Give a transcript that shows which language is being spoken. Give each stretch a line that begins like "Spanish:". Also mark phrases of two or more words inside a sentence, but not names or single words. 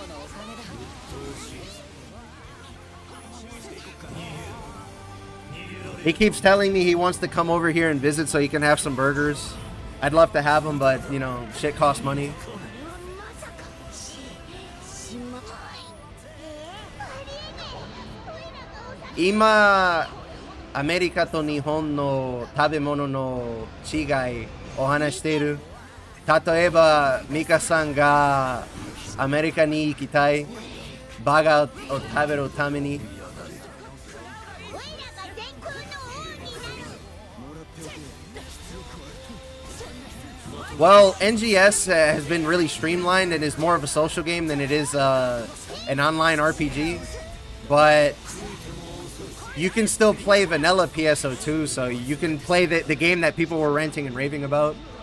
English: He keeps telling me he wants to come over here and visit so he can have some burgers. I'd love to have them, but, you know, shit costs money.
Japanese: 今、アメリカと日本の食べ物の違いを話してる. 例えば, ミカさんがアメリカに行きたい. バーガーを食べるために.
English: Well, NGS has been really streamlined and is more of a social game than it is an online RPG. But you can still play vanilla PSO2, so you can play the game that people were ranting and raving about.